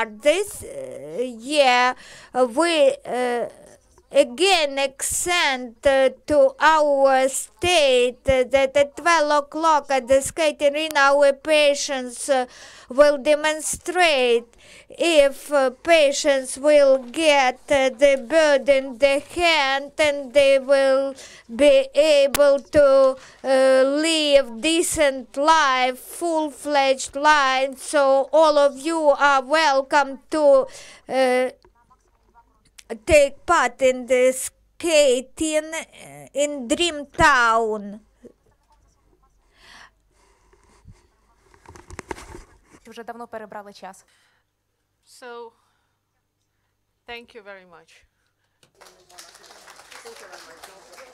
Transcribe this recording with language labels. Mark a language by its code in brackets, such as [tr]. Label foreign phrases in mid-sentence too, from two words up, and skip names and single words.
[en] This year, we again extend to our state that at 12 o'clock at the skating rink, our patients will demonstrate if patients will get the bird in the hand and they will be able to live decent life, full-fledged life. So all of you are welcome to take part in the skating in Dream Town. [uk] Вже давно перебрали час. [en] So, thank you very much. Thank you very much.